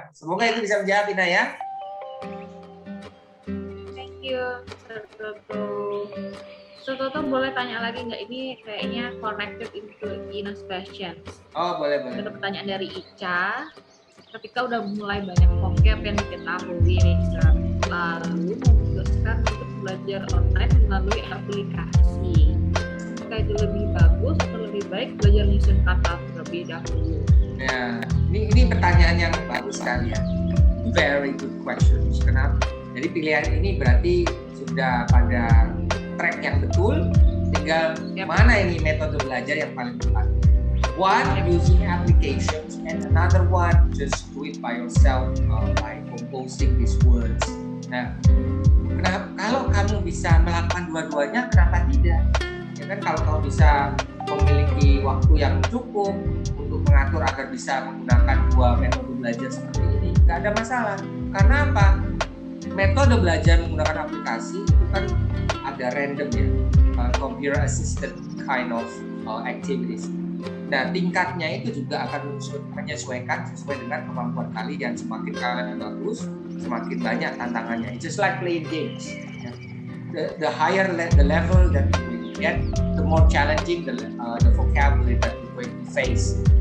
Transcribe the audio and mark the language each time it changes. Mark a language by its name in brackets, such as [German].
[Indonesian] Semoga itu bisa menjawab Ina ya. [English] Thank you, Mr. Toto. Mr. [Indonesian] Toto boleh tanya lagi nggak? Ini kayaknya [English] connected into Ina's questions. [Indonesian] Oh boleh. Ada pertanyaan dari Ica. Ketika udah mulai banyak vocab yang diketahui nih, lalu memutuskan untuk belajar online melalui aplikasi. Apakah itu lebih bagus atau lebih baik belajar nyusun kata terlebih dahulu? Ya, ini pertanyaan yang bagus sekali ya. [English] Very good questions. [Indonesian] Kenapa? Jadi pilihan ini berarti sudah pada track yang betul. Tinggal mana ini metode belajar yang paling tepat. [English] One using applications and another one just do it by yourself by composing these words. [Indonesian] Nah, kalau kamu bisa melakukan dua-duanya, kenapa tidak? Ya kan kalau kamu bisa memiliki waktu yang cukup untuk mengatur agar bisa menggunakan dua metode belajar seperti ini, nggak ada masalah. Karena apa? Metode belajar menggunakan aplikasi itu kan ada random ya, [English] computer assisted kind of activities. [Indonesian] Nah, tingkatnya itu juga akan menyesuaikan sesuai dengan kemampuan kalian. Semakin kalian bagus, semakin banyak tantangannya. [English] It's just like playing games. The higher the level that you get, the more challenging the vocabulary that you're going to face.